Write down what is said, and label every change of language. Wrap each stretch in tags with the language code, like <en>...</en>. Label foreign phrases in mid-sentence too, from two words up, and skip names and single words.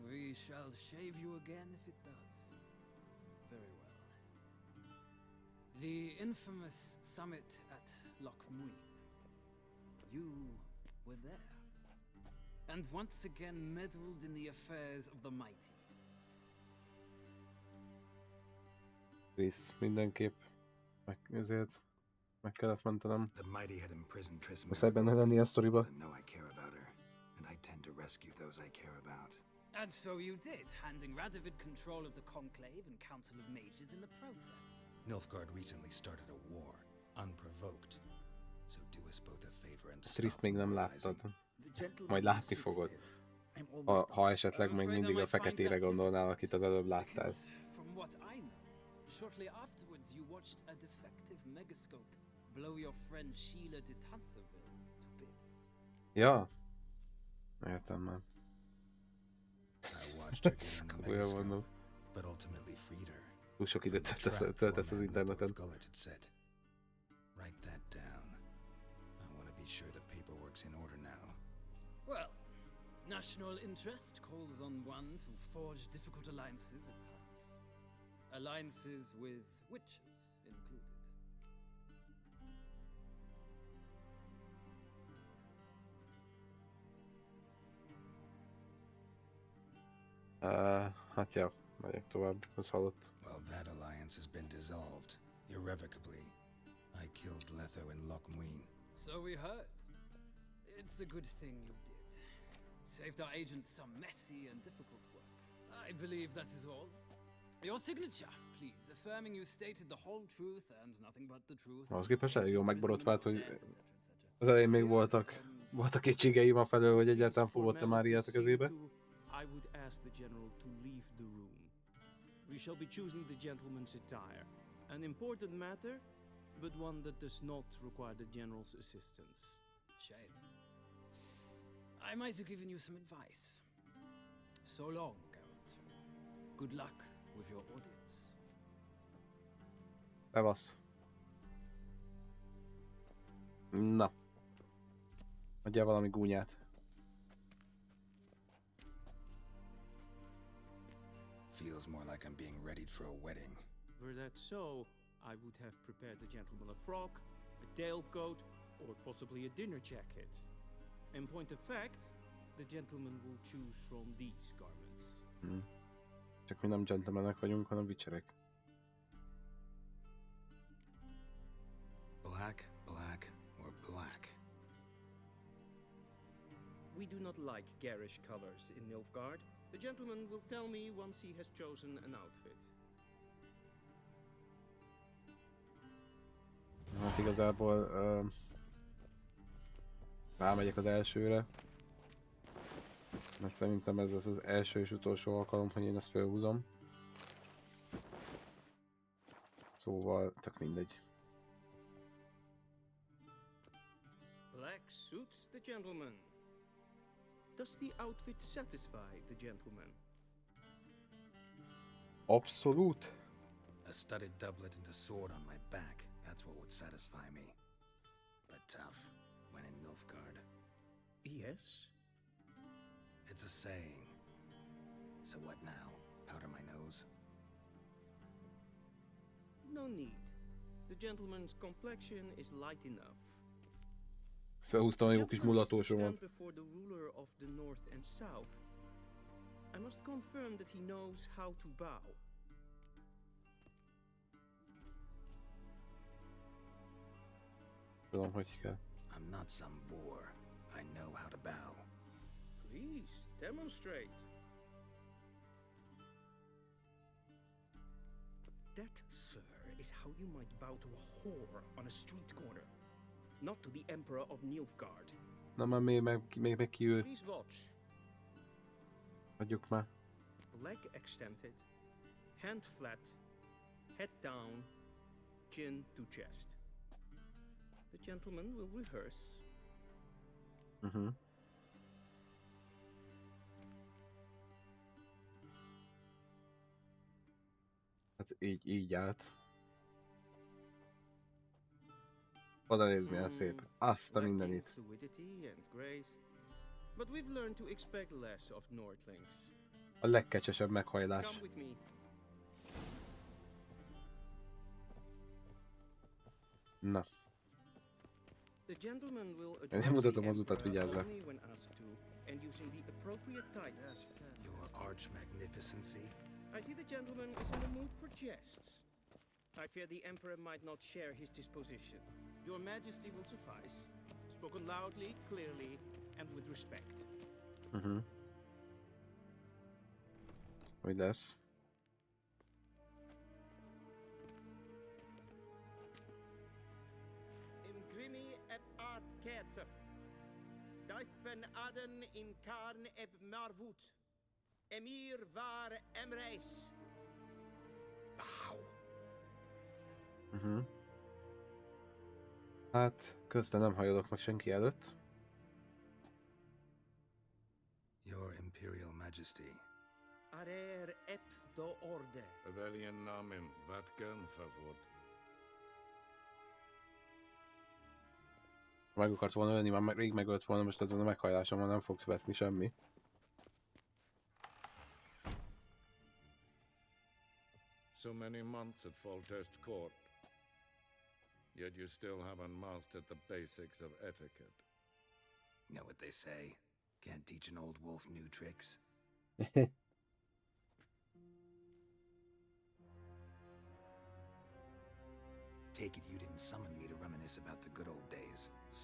<en>We shall shave you again if it does. Very well. The infamous summit at Loch Muin. You were there. And once again meddled in the affairs of the mighty.</en> <hu>Krisz, mindenképp ezért meg kellett mentenem.</hu> <en>The mighty had imprisoned Triss</en> <hu>Muszáj benne lenni a sztoriba.</hu> <en>I know I care about her, and I tend to rescue those I care about. And so you did, handing Radovid control of the Conclave and Council of Mages in the process. Nilfgaard recently started a war, unprovoked. So do us both a favor and</en> <hu>Triszt még nem láttad. Majd látni fogod. Ha esetleg még mindig a feketére gondolnál, akit az előbb láttál.</hu> <en>From what I know, shortly afterwards you watched a defective megascope blow your friend Sheila de Tanserville to bits.</en> <hu>Ja. Értem már.</hu> <en>I watched her get in the</en> <hu>Komolyan mondom.</hu> <en>megascope, but ultimately freed her.</en> <hu>Túl sok időt töltesz az interneten.</hu> <en>Gullet had said. Write that down. I want to be sure the paperwork's in order now. Well, national interest calls on one to forge difficult alliances at times. Alliances with witches included.</en> <hu>Hát ja, megyek tovább, az halott.</hu> <en>Well, that alliance has been dissolved, irrevocably. I killed Letho in Loch Muin. So we heard. It's a good thing you did. Saved our agent some messy and difficult work. I believe that is all. Your signature, please, affirming you stated the whole truth and nothing but the truth.</en> <hu>Ahhoz képest elég jól megborotvált, hogy az elején még voltak kétségeim a felől, hogy egyáltalán fogott-e már ilyet a kezébe.</hu> <en>I would ask the general to leave the room. We shall be choosing the gentleman's attire. An important matter, but one that does not require the general's assistance. Shame. I might have given you some advice. So long, Geralt. Good luck with your audits.</en> <hu>Bevasz. Na. Adjál valami gúnyát.</hu> <en>Feels more like I'm being readied for a wedding. Were that so, I would have prepared the gentleman a frock, a tailcoat, or possibly a dinner jacket. In point of fact, the gentleman will choose from these garments.</en> <hu>Csak mi nem gentlemanek vagyunk, hanem vicserek.</hu> <en>Black, black, or black? We do not like garish colors in Nilfgaard. The gentleman will tell me once he has chosen an outfit.</en> <hu>Hát igazából rámegyek az elsőre. Mert szerintem ez lesz az első és utolsó alkalom, hogy én ezt felhúzom. Szóval tök mindegy.</hu> <en>Black suits the gentleman. Does the outfit satisfy the gentleman?</en> <hu>Abszolút.</hu> <en>A studded doublet and a sword on my back. That's what would satisfy me. But tough, when in Nilfgaard. Yes. It's a saying. So what now? Powder my nose? No need. The gentleman's complexion is light enough.</en> <hu>Felhúztam egy jó kis mulatósomat.</hu> <en>Before the ruler of the North and South. I must confirm that he knows how to bow.</en> <hu>Tudom, hogy kell.</hu> <en>I'm not some boor. I know how to bow. Please, demonstrate. That, sir, is how you might bow to a whore on a street corner. Not to the Emperor of Nilfgaard.</en> <hu>Na már még meg ki ő.</hu> <en>Please watch.</en> <hu>Hagyjuk már.</hu> <en>Leg extended, hand flat, head down, chin to chest. The gentleman will rehearse.</en> <hu>Hát így állt. Oda nézd, milyen szép. Azt a mindenit.</hu> <en>Fluidity and grace. But we've learned to expect less of Nordlings.</en> <hu>A legkecsesebb meghajlás.</hu> <en>Come with me.</en> <hu>Na.</hu> <en>The gentleman will</en> <hu>Én nem</hu> <en>address</en> <hu>mutatom</hu> <en>the</en> <hu>az utat,</hu> <en>Emperor</en> <hu>vigyázzál.</hu> <en>only when asked to, and using the appropriate titles. Your arch magnificency. I see the gentleman is in the mood for jests. I fear the Emperor might not share his disposition. Your Majesty will suffice. Spoken loudly, clearly, and with respect.</en> <hu>Hogy lesz? Imgrimi eb art ketzer. Daifen aden in karn eb marvut. Emir var emreis.</hu> <en>Bow.</en> <hu>Hát, közben nem hajolok meg senki előtt.</hu> <en>Your Imperial Majesty. Arer ep the order. Avelian namen, vatkan favor.</en> <hu>Meg akart volna ölni, már rég megölt volna, most ezen a meghajlásommal nem fogsz veszni semmi.</hu> <en>So many months at Foltest Court, yet you still haven't mastered the basics of etiquette. Know what they say? Can't teach an old wolf new tricks. Take it you didn't summon me to reminisce about the good old days, so...</en>